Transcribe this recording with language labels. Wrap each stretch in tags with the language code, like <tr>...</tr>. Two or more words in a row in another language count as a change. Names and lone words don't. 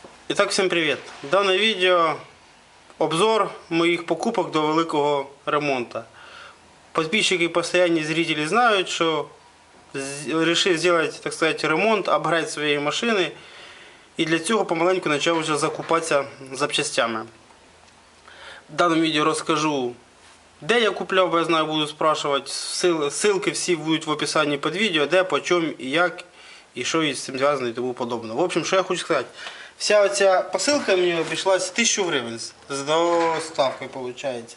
<ru>Итак, всем привет! Данное видео обзор моих покупок до великого ремонта. Подписчики и постоянные зрители знают, что решил сделать, так сказать, ремонт, апгрейд своей машины.</ru> <uk>І для цього помаленьку почав вже закупатися запчастями. В даному відео розкажу, де я купляв, бо я знаю, буду спрашивати. Ссылки всі будуть в описанні під відео, де, по чому і як, і що із цим зв'язано і тому подобне.</uk> <ru>В общем,</ru> <uk>що я хочу сказати. Вся оця посилка мені обійшлась 1000 гривень з доставкою, виходить.</uk>